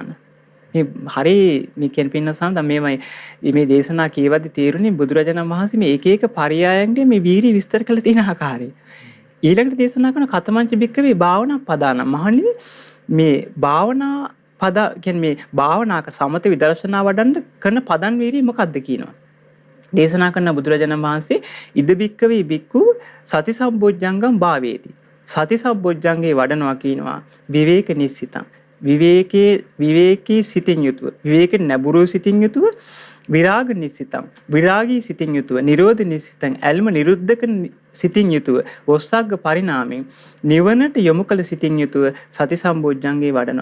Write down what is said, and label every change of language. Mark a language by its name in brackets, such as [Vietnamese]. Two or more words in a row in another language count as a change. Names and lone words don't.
[Sinhala] මේ හරි මේ කියන පින්නසන් දැන් මේ දේශනා කියවද්දි තේරුණේ බුදුරජාණන් වහන්සේ මේ එක එක පරයයන්ගේ මේ වීරිය විස්තර කරලා තියෙන ආකාරය. ඊළඟට දේශනා කරන [Pali] කතමංච බික්කවේ භාවනා පදාන. [Sinhala] මහණෙනි මේ භාවනා පද කියන්නේ මේ භාවනා සමත විදර්ශනා වඩන්න කරන පදන් වීරිය මොකක්ද කියනවා. දේශනා කරන බුදුරජාණන් වහන්සේ [Pali] ඉද බික්කවේ බික්කු සති සම්බොජ්ජංගම් භාවේති. [Sinhala] සති සම්බොජ්ජංගේ වඩනවා කියනවා [Pali] විවේක නිස්සිතං. [Sinhala] විවේකී සිතින් යුතුව විවේක නැඹුරු සිතින් යුතුව [Pali] විරාග නිසිතං [Sinhala] විරාගී සිතින් යුතුව [Pali] නිරෝධ නිසිතං [Sinhala] ඇල්ම නිරුද්ධක සිතින් යුතුව වොස්සග්ග පරිණාමයෙන් නිවනට යොමු කළ සිතින් යුතුව සති සම්බොජ්ජංගේ වඩනවා.